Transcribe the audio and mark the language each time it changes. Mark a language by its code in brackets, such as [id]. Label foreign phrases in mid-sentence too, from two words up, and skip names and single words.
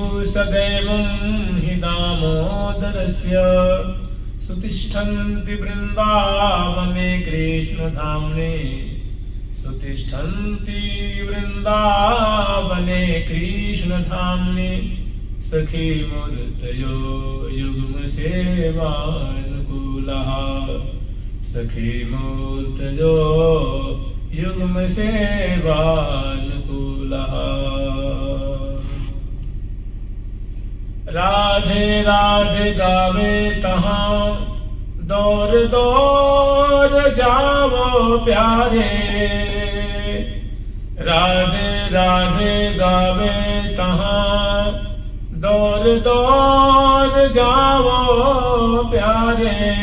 [sa] सदैवं हि दामोदरस्य, सुतिष्ठन्ति वृन्दावने कृष्णधाम्ने, सुतिष्ठन्ति वृन्दावने कृष्णधाम्ने, सखी मूर्तयो युग्म सेवानुकूलः, सखी मूर्तयो युग्म सेवानुकूलः। [bra] राधे राधे गावे तहाँ, दौर दौर जावो प्यारे, राधे राधे गावे तहाँ, दौर दौर जावो प्यारे,